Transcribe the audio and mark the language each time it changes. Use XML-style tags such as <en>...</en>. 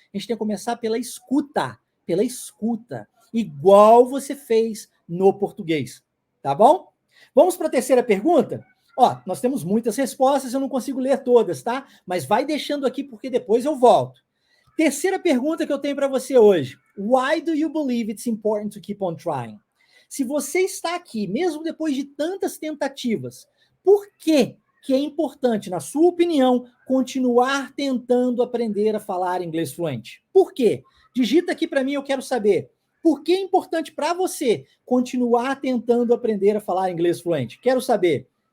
<pt>A gente tem que começar pela escuta. Pela escuta. Igual você fez no português. Tá bom? Vamos para a terceira pergunta? Nós temos muitas respostas, eu não consigo ler todas, tá? Mas vai deixando aqui porque depois eu volto. Terceira pergunta que eu tenho para você hoje.</pt> <en>Why do you believe it's important to keep on trying?</en> <pt>Se você está aqui, mesmo depois de tantas tentativas, por que é importante, na sua opinião, continuar tentando aprender a falar inglês fluente? Por quê? Digita aqui para mim, eu quero saber. Por que é importante para você continuar tentando aprender a falar inglês fluente? Quero saber.</pt>